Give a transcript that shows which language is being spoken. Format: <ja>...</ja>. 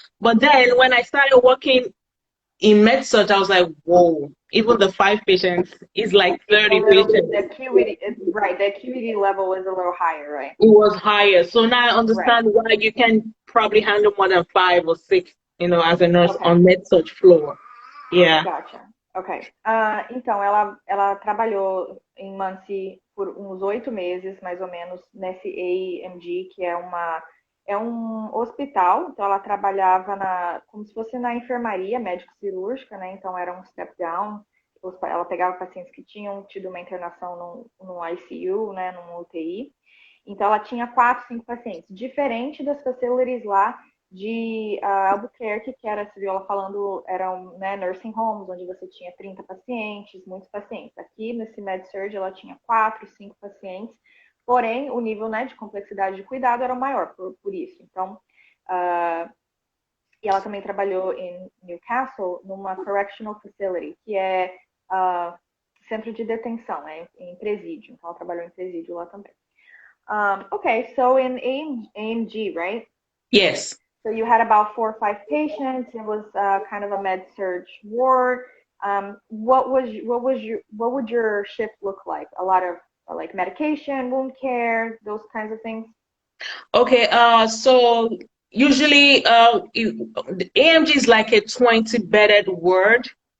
<en>But then when I started working in med-surg, I was like, whoa, even the 5 patients is like 30 patients. The acuity, right, the acuity level is a little higher, right? It was higher. So now I understand why you can probably handle more than 5 or 6, you know, as a nurse on med-surg floor. Yeah. Gotcha. Ok.</en> <pt>Então, ela trabalhou em Muncie por uns 8 meses, mais ou menos, nesse AMG, que é um hospital. Então, ela trabalhava como se fosse na enfermaria médico-cirúrgica, né? Então, era um step down. Ela pegava pacientes que tinham tido uma internação no ICU, né? Num UTI. Então, ela tinha 4, 5 pacientes. Diferente das facilities lá de Albuquerque, que era, você viu ela falando, eram, né, nursing homes, onde você tinha 30 pacientes, muitos pacientes. Aqui, nesse med-surg, ela tinha 4, 5 pacientes, porém, o nível, né, de complexidade de cuidado era maior por isso. Então, e ela também trabalhou em Newcastle, numa correctional facility, que é centro de detenção, né, em presídio. Então, ela trabalhou em presídio lá também.</pt> <en>Okay, so in AMG, right? Yes. So you had about 4 or 5 patients. It was kind of a med-surg ward. What would your shift look like? A lot of like medication, wound care, those kinds of things? Okay, so usually the AMG is like a 20-bedded ward.</en>